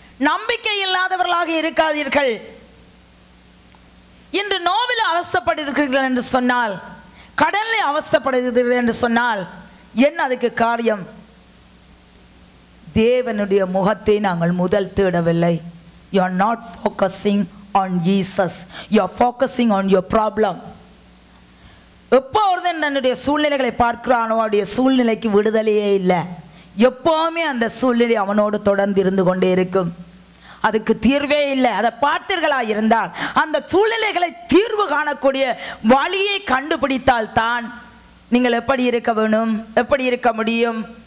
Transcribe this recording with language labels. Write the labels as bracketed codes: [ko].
[ta] நம்பிக்கை இல்லாதவர்களாக இருக்காதீர்கள். இன்று நோவில் அவஸ்தைப்படுகிறீர்கள் என்று சொன்னால், கடனில் அவஸ்தைப்படுகிறீர்கள் என்று சொன்னால் என்ன அதுக்கு காரியம்? தேவனுடைய முகத்தை நாங்கள் முதல் தேடவில்லை. [en] You are not focusing on Jesus. You are focusing on your problem. [ta] எப்போ ஒருத்தன் தன்னுடைய சூழ்நிலைகளை பார்க்கிறானோ அவனுடைய சூழ்நிலைக்கு விடுதலையே இல்லை. எப்போவுமே அந்த சூழ்நிலை அவனோடு தொடர்ந்து இருந்து கொண்டே இருக்கும். அதுக்கு தீர்வே இல்லை. அதை பார்த்தீர்களா இருந்தால் அந்த சூழ்நிலைகளை தீர்வு காணக்கூடிய வழியை கண்டுபிடித்தால் தான் நீங்கள் எப்படி இருக்க வேணும், எப்படி இருக்க முடியும்?